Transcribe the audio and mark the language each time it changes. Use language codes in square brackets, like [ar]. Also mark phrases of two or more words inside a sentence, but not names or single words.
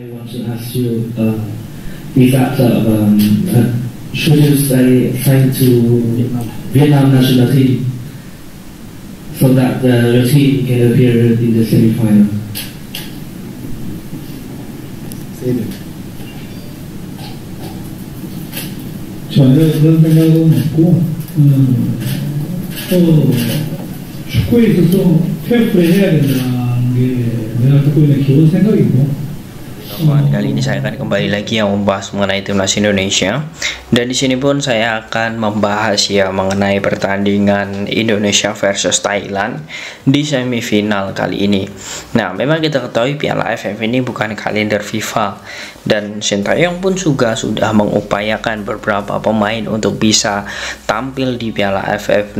[en] want to ask you if should you sign to Vietnam national team so that your team can appear in the semi-final? [ko] 전혀 그런 생각은 없고, 또 축구에 있어서 페어플레이 해야 된다는 게 내가 갖고 있는 기본 생각이고. [id] Kali ini saya akan kembali lagi yang membahas mengenai timnas Indonesia, dan di sini pun saya akan membahas ya mengenai pertandingan Indonesia versus Thailand di semifinal kali ini. Nah, memang kita ketahui Piala AFF ini bukan kalender FIFA, dan Sintayong pun juga sudah mengupayakan beberapa pemain untuk bisa tampil di Piala AFF.